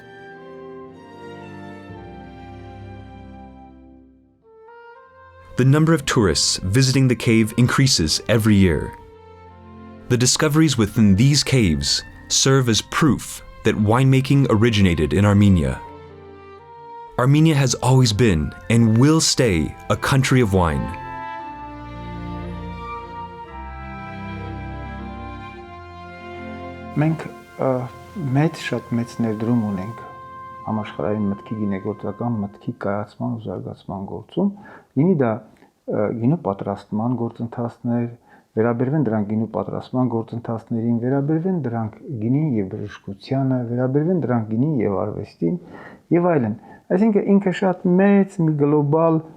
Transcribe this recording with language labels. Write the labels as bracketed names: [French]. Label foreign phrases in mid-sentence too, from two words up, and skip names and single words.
[English] The number of tourists visiting the cave increases every year. The discoveries within these caves serve as proof that winemaking originated in Armenia. Armenia has always been and will stay a country of wine. [Armenian] Մենք շատ մեծ ներդրում ունենք համաշխարհային մտքի գինեգործական մտքի կայացման ու զարգացման գործում, լինի դա գինու պատրաստման գործընթացներ, վերաբերվեն դրանք գինու պատրաստման գործընթացներին, վերաբերվեն դրանք գինին եւ բժշկությանը, վերաբերվեն դրանք գինին եւ արվեստին եւ այլն։ Այսինքն ինքը շատ մեծ մի գլոբալ